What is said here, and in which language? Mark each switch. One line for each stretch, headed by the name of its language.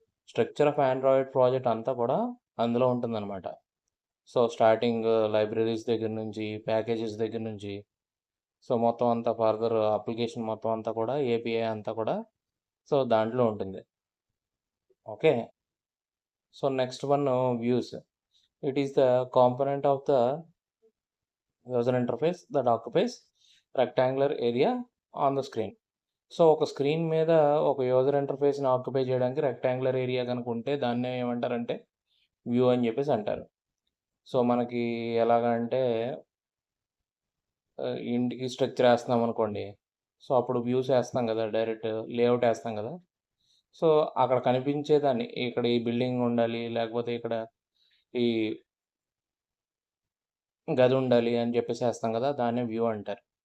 English: structure of Android project
Telugu: అంతా కూడా అందులో ఉంటుందన్నమాట. సో స్టార్టింగ్ లైబ్రరీస్ దగ్గర నుంచి, ప్యాకేజెస్ దగ్గర నుంచి, సో మొత్తం అంతా ఫర్దర్ అప్లికేషన్ మొత్తం అంతా కూడా ఏపీఐ అంతా కూడా సో దాంట్లో ఉంటుంది.
English: Okay. So next one views. It is the component of the user interface that occupies rectangular area on the screen.
Telugu: So ఒక స్క్రీన్ మీద ఒక యూజర్ ఇంటర్ఫేస్ని ఆక్యుపై చేయడానికి రెక్టాంగులర్ ఏరియా కనుక ఉంటే దాన్ని ఏమంటారంటే వ్యూ అని చెప్పేసి అంటారు. సో మనకి ఎలాగంటే ఇంటికి స్ట్రక్చర్ వేస్తున్నాం అనుకోండి. సో అప్పుడు వ్యూస్ వేస్తాం కదా, డైరెక్ట్ లేఅవుట్ వేస్తాం కదా. సో అక్కడ కనిపించేదాన్ని ఇక్కడ ఈ బిల్డింగ్ ఉండాలి, లేకపోతే ఇక్కడ ఈ గది ఉండాలి అని చెప్పేసి వేస్తాం కదా, దాన్నే వ్యూ అంటారు.